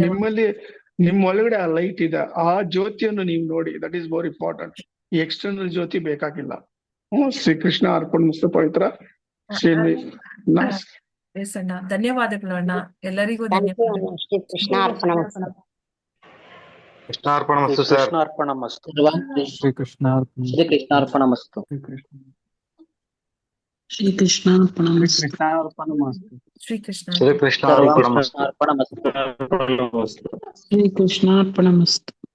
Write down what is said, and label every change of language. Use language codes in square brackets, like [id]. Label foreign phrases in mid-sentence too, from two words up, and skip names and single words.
[kn] ನಿಮ್ಮಲ್ಲಿ ನಿಮ್ಮ ಒಳಗಡೆ ಆ ಲೈಟ್ ಇದೆ, ಆ ಜ್ಯೋತಿಯನ್ನು ನೀವು ನೋಡಿ. [en] that is more important. [kn] ಈ ಎಕ್ಸ್ಟರ್ನಲ್ ಜ್ಯೋತಿ ಬೇಕಾಗಿಲ್ಲ. ಶ್ರೀಕೃಷ್ಣ ಅರ್ಪಣ ಮಸ್ತು ಪವಿತ್ರ. ಎಸ್ ಅಣ್ಣ, ಧನ್ಯವಾದಗಳು ಅಣ್ಣ. ಎಲ್ಲರಿಗೂ ಧನ್ಯವಾದಗಳು. ಶ್ರೀಕೃಷ್ಣ ಅರ್ಪಣ ಮಸ್ತು. ಕೃಷ್ಣಾರ್ಪಣ ಮಸ್ತು ಸರ್. ಕೃಷ್ಣಾರ್ಪಣ ಮಸ್ತು. ಶ್ರೀಕೃಷ್ಣಾರ್ಪಣ ಮಸ್ತು. ಶ್ರೀಕೃಷ್ಣಾರ್ಪಣ ಮಸ್ತು. ಶ್ರೀಕೃಷ್ಣ ಶ್ರೀಕೃಷ್ಣಾರ್ಪಣ ಮಸ್ತು. ಶ್ರೀಕೃಷ್ಣಾರ್ಪಣ ಮಸ್ತು.